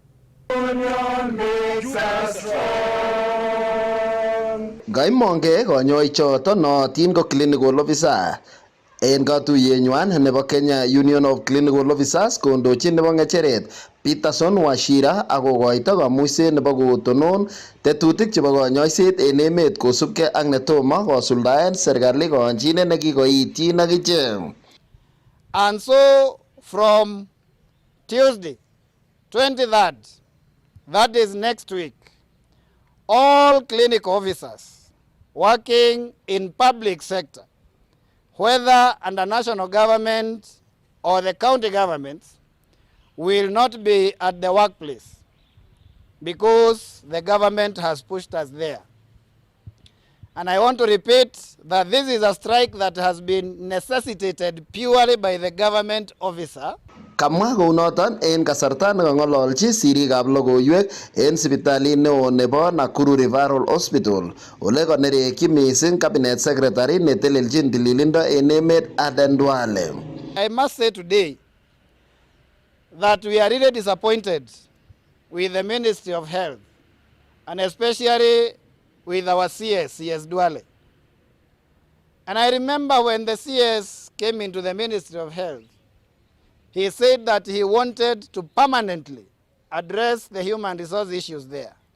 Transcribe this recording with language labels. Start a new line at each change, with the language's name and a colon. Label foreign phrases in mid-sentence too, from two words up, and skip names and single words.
Kalenjin: Ngaimonge konyoik choto nootin ko
English: clinical officer
Kalenjin: en katuyenywan nebo Kenya Union of Clinical Officers kondochin nebo ng'echeret Peterson Wachira akokoito kamuiset nebo kotonon tetutik chebo konyoiset en emet kosubkei ak netomo kosuldaen serikali konchinet nekikoityin akichek.
English: And so from Tuesday, 23rd, that is next week, all clinic officers working in public sector, whether under national government or the county governments, will not be at the workplace because the government has pushed us there. And I want to repeat that this is a strike that has been necessitated purely by the government officer
Kalenjin: Kamwa kounoton en kasarta nekang'ololchi sirikab logoiwek en sipitalit neo nebo Nakuru Referral Hospital ole kanerekyi mising
English: cabinet secretary
Kalenjin: netelelchin tililindo en emet Aden Duale.
English: I must say today that we are really disappointed with the Ministry of Health and especially with our CS Duale. And I remember when the CS came into the Ministry of Health, he said that he wanted to permanently address the human resource issues there.